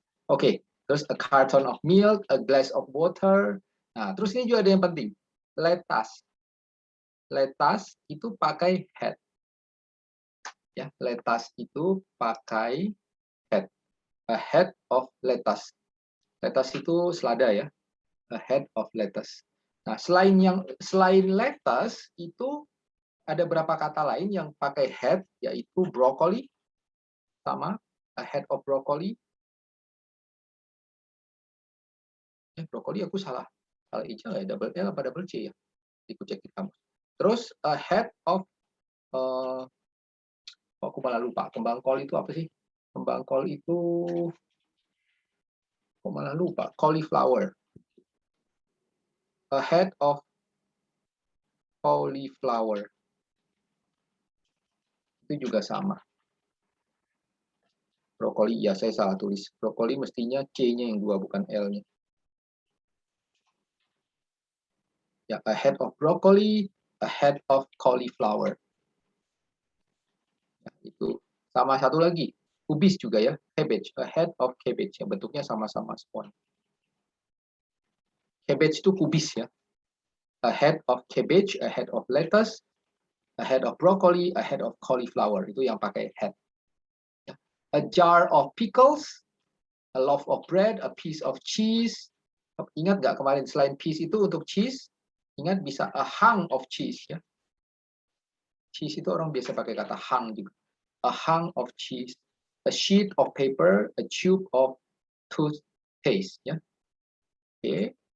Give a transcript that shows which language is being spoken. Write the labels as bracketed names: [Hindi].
[Indonesian] Oke, terus [English] a carton of milk, a glass of water. [Indonesian] Nah, terus ini juga ada yang penting. Lettuce. Lettuce itu pakai head. [English] Ya, lettuce [Indonesian] itu pakai [English] head. A head of lettuce. Lettuce [Indonesian] itu selada ya. [English] A head of lettuce. [Indonesian] Nah, selain lettuce itu ada berapa kata lain yang pakai head, yaitu broccoli, sama [English] a head of broccoli. [Indonesian] Broccoli aku salah ija ya, double L apa double C ya? Aku cek di kamus. Terus [English] a head of [Indonesian] aku malah lupa. Kembang kol itu apa sih? Kembang kol itu aku malah lupa. [English] Cauliflower. A head of cauliflower. [Indonesian] Itu juga sama. Brokoli, ya saya salah tulis. Brokoli mestinya C-nya yang 2, bukan L-nya. [English] Ya, a head of broccoli, a head of cauliflower. [Indonesian] Ya, itu sama satu lagi. Kubis juga ya, cabbage, [English] a head of cabbage. [Indonesian] Ya, bentuknya sama-sama semua. Cabbage itu kubis ya. [English] A head of cabbage, a head of lettuce, a head of broccoli, a head of cauliflower. [Indonesian] Itu yang pakai head. [English] A jar of pickles, a loaf of bread, a piece of cheese. [Indonesian] Ingat nggak kemarin selain piece itu untuk cheese, ingat bisa [English] a hunk of cheese [Indonesian] ya. [English] Cheese [Indonesian] itu orang biasa pakai kata hunk juga. [English] A hunk of cheese, a sheet of paper, a tube of toothpaste ya. Oke.